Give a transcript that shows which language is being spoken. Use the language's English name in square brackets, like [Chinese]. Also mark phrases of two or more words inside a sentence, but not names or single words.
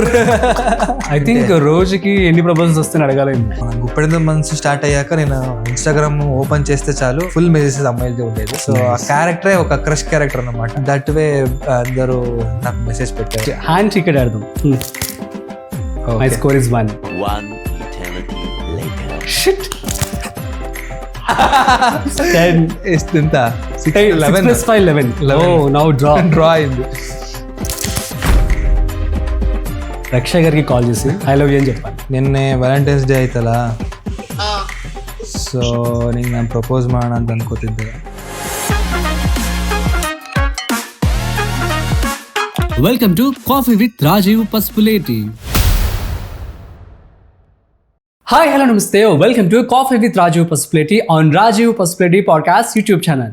[English] I think [Telugu] రోజుకి ఎన్ని ప్రపోజల్స్ వస్తాయని అడగాలి. గుప్పెడంత మనసు స్టార్ట్ అయ్యాక నేను ఇన్స్టాగ్రామ్ ఓపెన్ చేస్తే చాలు [English] full messages [Telugu] అమ్మాయిలతో ఉండేది. సో ఆ క్యారెక్టరే ఒక [English] crush character [Telugu] అన్నమాట. [English] that way [Telugu] అందరూ నాకు మెసేజ్ పెట్టారు. [English] hand cricket ఆడదాం. my score is 1. Shit. 10 [Telugu] ఎంత [English] 11 + 5 11. Oh, now draw అయింది. [Telugu] రక్ష గారికి కాల్ చేసి [English] I love you [Telugu] అని చెప్పాలి. [Kannada] ನಿನ್ನೆ ವ್ಯಾಲೆಂಟೈನ್ಸ್ ಡೇ ಆಯ್ತಲ್ಲ, ಸೊ ನಿಂಗೆ ನಾನು ಪ್ರಪೋಸ್ ಮಾಡೋಣ ಅಂತ ಅನ್ಕೋತಿದ್ದೆ. [English] Welcome to Coffee with Rajeev Pasupuleti. Hi hello namaste, welcome to Coffee with Rajeev Pasupuleti on Rajeev Pasupuleti podcast YouTube channel.